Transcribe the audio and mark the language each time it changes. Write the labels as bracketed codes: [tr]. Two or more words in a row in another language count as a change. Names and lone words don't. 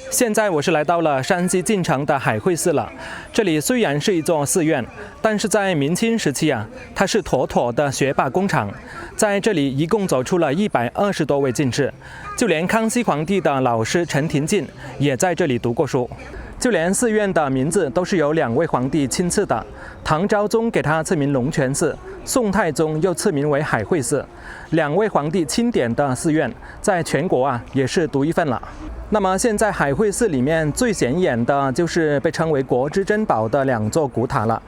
[zh] 現在我是來到了山西晋城的海會寺了。這裡雖然是一座寺院，但是在明清時期啊，它是妥妥的學霸工廠。在這裡一共走出了120多位进士，就連康熙皇帝的老師陳廷敬也在這裡讀過書。就連寺院的名字都是由2位皇帝親賜的，唐昭宗給它賜名龍泉寺，宋太宗又賜名為海會寺。2位皇帝欽點的寺院，在全國啊也是獨一份了。那麼現在海會寺裡面最顯眼的就是被稱為國之珍寶的2座古塔了。